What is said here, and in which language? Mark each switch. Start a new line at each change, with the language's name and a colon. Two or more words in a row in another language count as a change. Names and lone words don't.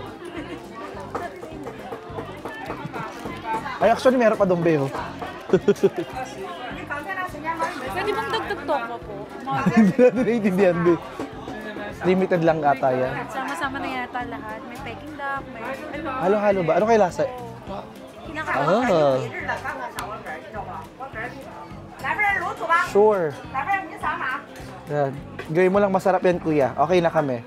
Filipino: Ay, actually, meron pa doon, Be, oh. Pwede bang dagdag toko po? Hindi natin naiintindihan, Be. Limited lang ata yan. Sama-sama na yata lahat. May Peking duck, may... Halo-halo ba? Ano kay lasa? Kinakain. Ah,
Chinese: 来份儿卤煮吧，
Filipino: sure.
Chinese: 来份儿你扫码，
Filipino: Yan. Gawin mo lang masarap yan, kuya. Okay na kami.